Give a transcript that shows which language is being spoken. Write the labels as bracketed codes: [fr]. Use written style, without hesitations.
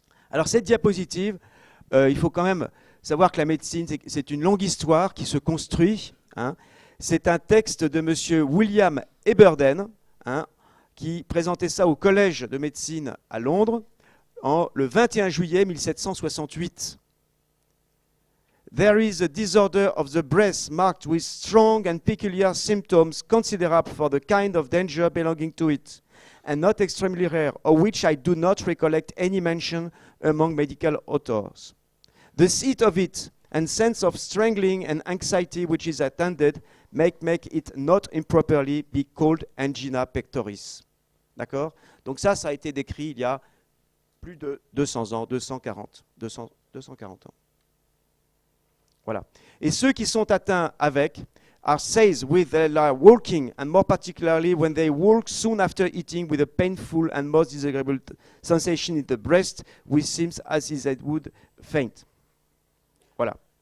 [fr] Alors cette diapositive, il faut quand même savoir que la médecine, c'est une longue histoire qui se construit. Hein. C'est un texte de M. William Eberden, hein, qui présentait ça au Collège de médecine à Londres le 21 juillet 1768. [en] There is a disorder of the breast marked with strong and peculiar symptoms considerable for the kind of danger belonging to it, and not extremely rare, of which I do not recollect any mention among medical authors. The seat of it and sense of strangling and anxiety which is attended make it not improperly be called angina pectoris. [fr] D'accord ? Donc ça a été décrit il y a plus de 200 ans, 240 ans. Voilà. Et ceux qui sont atteints avec [en] are seized with their walking, and more particularly when they walk soon after eating with a painful and most disagreeable sensation in the breast, which seems as if they would faint. [fr] Voilà.